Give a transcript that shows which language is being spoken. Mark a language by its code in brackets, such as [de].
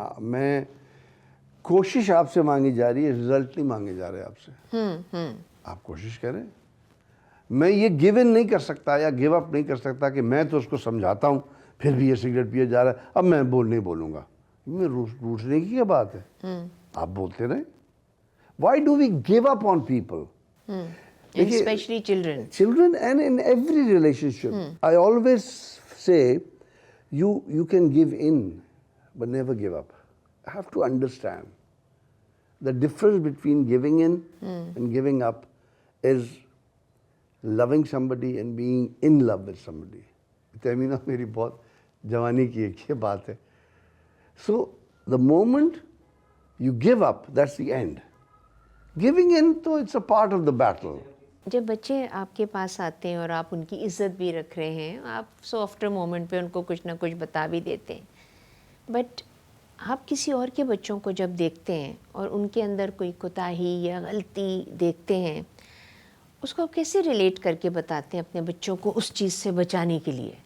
[ur] میں کوشش آپ سے مانگی جا رہی ہے، رزلٹ نہیں مانگے جا رہے آپ سے. آپ کوشش کریں. میں یہ گیو ان نہیں کر سکتا یا گیو اپ نہیں کر سکتا کہ میں تو اس کو سمجھاتا ہوں پھر بھی یہ سگریٹ پیے جا رہا ہے، اب میں نہیں بولوں گا. میں روٹنے کی کیا بات ہے، آپ بولتے رہیں. [en] Why do we give up on people? Especially children and in every relationship. I always say you can give in but never give up. You have to understand the difference between giving in and giving up is loving somebody and being in love with somebody. [ur] Tehmina میری بہت جوانی کی ایک یہ بات ہے. [en] So the moment you give up, that's the end. Giving in تو it's a part of the battle. [ur] جب بچے آپ کے پاس آتے ہیں اور آپ ان کی عزت بھی رکھ رہے ہیں، آپ سافٹر مومنٹ پہ ان کو کچھ نہ کچھ بتا بھی دیتے ہیں، بٹ آپ کسی اور کے بچوں کو جب دیکھتے ہیں اور ان کے اندر کوئی کوتاہی یا غلطی دیکھتے ہیں، اس کو آپ کیسے ریلیٹ کر کے بتاتے ہیں اپنے بچوں کو اس چیز سے بچانے کے لیے؟